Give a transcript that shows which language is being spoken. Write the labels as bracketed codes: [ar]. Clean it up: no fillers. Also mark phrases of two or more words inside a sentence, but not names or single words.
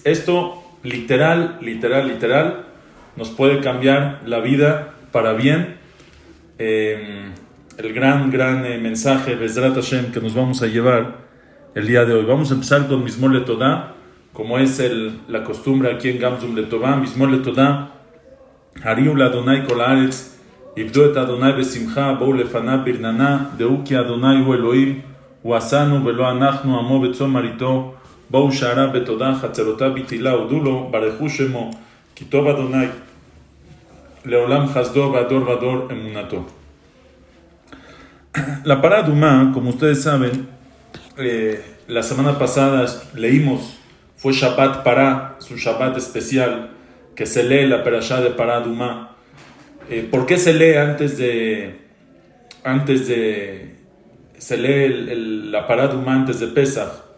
[es] Esto literal, nos puede cambiar la vida para bien. El gran mensaje, [he] בעזרת השם, [es] que nos vamos a llevar el día de hoy. Vamos a empezar con [he] מזמור לתודה, [es] como es la costumbre aquí en Gamzum LeTová. [he] מזמור לתודה, הריעו לה' כל הארץ, עבדו את ה' בשמחה, באו לפניו ברננה, דעו כי ה' הוא אלהים, הוא עשנו ולא אנחנו עמו וצאן מרעיתו, באו שעריו בתודה, חצרתיו בתהלה הודו לו, ברכו שמו, כי טוב ה', לעולם חסדו ודור ודור אמונתו. [es] La [he] פרה אדומה, [es] como ustedes saben, la semana pasada leímos, fue [he] שבת פרה, [es] es un Shabbat especial que se lee la perashá de [he] פרה אדומה. [es] ¿Por qué se lee se lee la [he] פרה אדומה [es] antes de Pesach?